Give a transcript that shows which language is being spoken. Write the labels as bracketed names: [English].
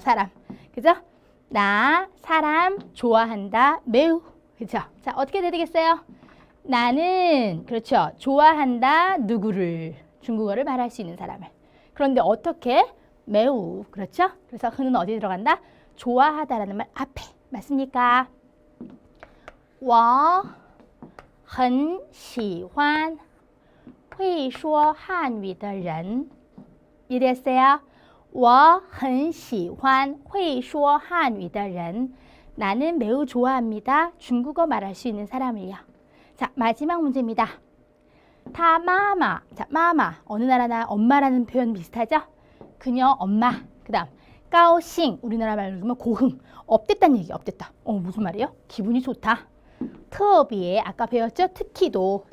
[Korean] 사람. 그죠? 나 사람 좋아한다. 매우. 그렇죠? 자, 어떻게 돼야 되겠어요? 나는 그렇죠. 좋아한다. 누구를. 중국어를 말할 수 있는 사람을. 그런데 어떻게? 매우. 그렇죠? 그래서 그는 어디에 들어간다? 좋아하다라는 말 앞에. 맞습니까? [Chinese] 我很喜欢会说汉语的人. [Korean] 이해됐어요? [Chinese] 我很喜欢会说汉语的人. [Korean] 나는 매우 좋아합니다. 중국어 말할 수 있는 사람을요. 자, 마지막 문제입니다. 他妈妈.자, 마마. 어느 나라나 엄마라는 표현 비슷하죠? 그녀 엄마. 그 다음 高兴. 우리나라 말로 그러면 고흥. 업됐다는 얘기. 업됐다. 무슨 말이에요? 기분이 좋다. 特别.아까 배웠죠? 특히도.